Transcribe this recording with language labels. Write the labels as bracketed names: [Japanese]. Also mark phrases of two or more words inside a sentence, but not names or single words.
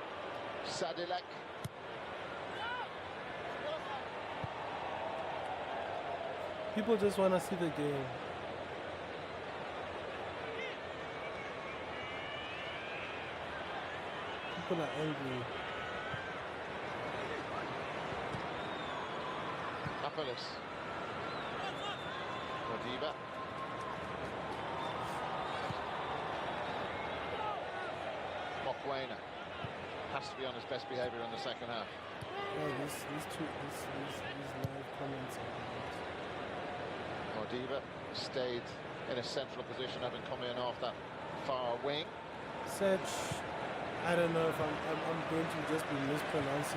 [English] Sadilek. People just want to see the game. People are angry. Apolis. Modiba. Mokwena has to be on his best behaviour in the second half. Oh, these live comments are Modiba stayed in a central position, having come in off that far wing. Sedge, I don't know if I'm going to just be mispronouncing.